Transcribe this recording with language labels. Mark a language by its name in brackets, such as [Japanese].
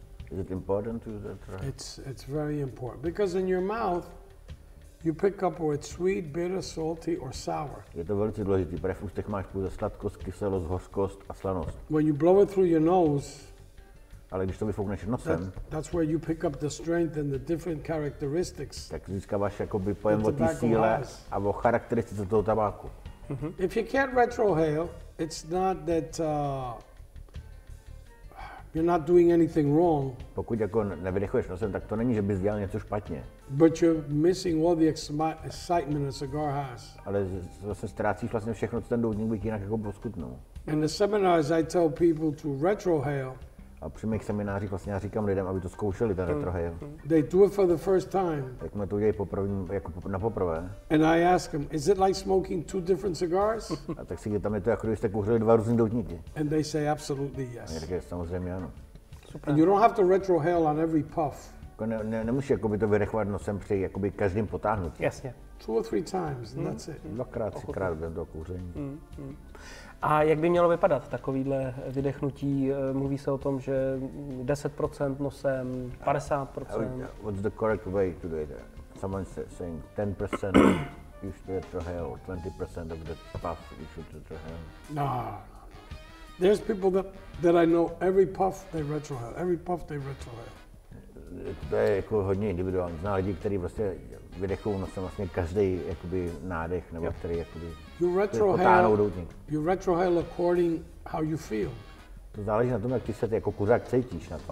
[English] Is it important to use the retrohale? It's very important because in your mouth you pick up whether it's sweet, bitter, salty or sour. [Czech] Je to velice důležitý, protože v ústech máš pouze sladkost, kyselost, hořkost a slanost. [English] When you blow it through your nose, [Czech] ale když to vyfoukneš nosem, [English] that's where you pick up the strength and the different characteristics. [Czech] Tak získáváš jakoby pojem o té síle a o charakteristice toho tabáku. [English] If you can't retrohale, it's not that you're not doing anything wrong. [Czech] Pokud jako nevydechuješ nosem, tak to není, že bys dělal něco špatně. [English] But you're missing all the excitement a cigar has. [Czech] Ale zase ztrácíš vlastně všechno, co ten doutník by jinak jako poskutnul. [English] In the seminars I tell people to retrohale. [Czech] A při mých seminářích vlastně já říkám lidem, aby to zkoušeli, ten retrohale. [English] They do it for the first time. [Czech] Jak jsme to udělají jako na poprvé. [English] And I ask them, is it like smoking two different cigars? [Czech] A tak si tam je to, jako když jste kouřili dva různý doutníky. [English] And they say absolutely yes. [Czech] Tak samozřejmě ano. [English] Super. And you don't have to retrohale on every puff. [Czech] Nemusíš jakoby to vydechovat nosem při jakoby každým potáhnutím. Jasně. [English] 2 or 3 times, and that's it. [Czech] Dvakrát, třikrát během toho kouření. A jak by mělo vypadat takovýhle vydechnutí? Mluví se o tom, že 10% nosem, 50%. [English] What's the correct way to do it? Someone saying 10% you should retrohale, or 20% of the puff you should retrohale. No. There's people that I know, every puff they retrohale, every puff they retrohale. [Czech] To je jako hodně individuální. Zná lidi, kteří vlastně vydechují nosem vlastně každý jakoby nádech, nebo který jakoby potáhnou doutník. [English] You retrohale according how you feel. [Czech] To záleží na tom, jak ty se jako kuřák cítíš na to.